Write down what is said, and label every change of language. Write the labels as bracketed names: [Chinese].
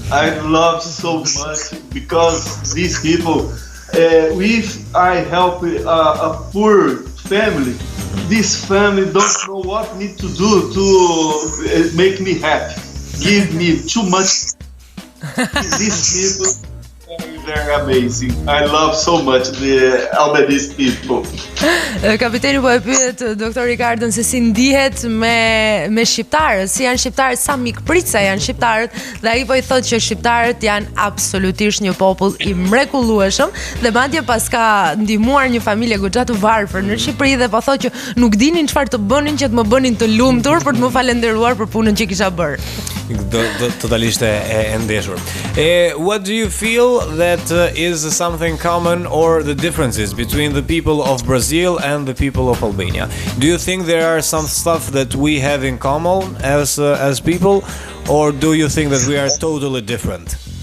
[English] I love so much because these people, if I help a poor family, this family don't know what need to do to make me happy. Give me too much. These people very, very amazing. I love so much the Albanese people. [Albanian] Kapiteni po e pyet doktor Ricardon se si ndihet me shqiptarët, si janë shqiptarët, sa mikpritësa janë shqiptarët, dhe ai po i thotë që shqiptarët janë absolutisht një popull i mrekullueshëm dhe madje pas ka ndihmuar një familje goxha të varfër në Shqipëri dhe po thotë që nuk dinin çfarë të bënin që të më bënin të lumtur për të më falendëruar për punën që kisha bërë. Totalisht e ndeshur. [English] What do you feel that is something common or the differences between the people of Brazil and the people of Albania? Do you think there are some stuff that we have in common as people, or do you think that we are totally different?